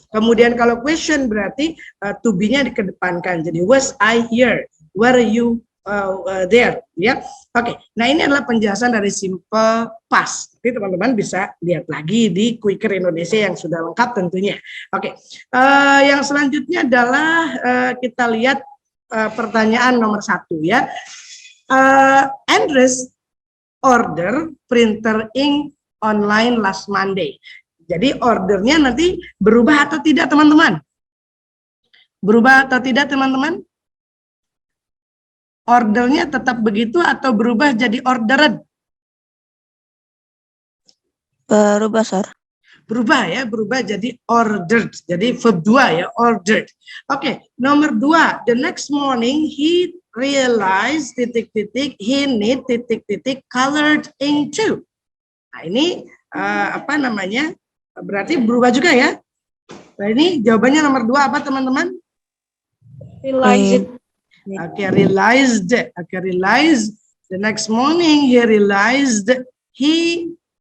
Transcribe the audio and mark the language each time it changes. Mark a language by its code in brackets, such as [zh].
[id] Kemudian kalau question berarti to be-nya dikedepankan, jadi [en] was I here, were you there, [id] ya. Oke. Nah ini adalah penjelasan dari simple past. Jadi teman-teman bisa lihat lagi di Quicker Indonesia yang sudah lengkap tentunya. Oke. Yang selanjutnya adalah kita lihat pertanyaan nomor 1 ya. [en] Andres order printer ink online last Monday. [id] Jadi ordernya nanti berubah atau tidak teman-teman? Berubah atau tidak teman-teman? Ordernya tetap begitu atau berubah jadi ordered? Berubah, Sir. Berubah ya, berubah jadi ordered. Jadi verb 2 ya, ordered. Oke, nomor 2. [en] The next morning he realized [id] titik-titik [en] he need titik-titik colored ink too. [id] Nah, ini apa namanya? Berarti berubah juga ya. Nah, ini jawabannya nomor 2 apa teman-teman? [en] Realize it. Oke, realized. Oke, realized. The next morning he realized he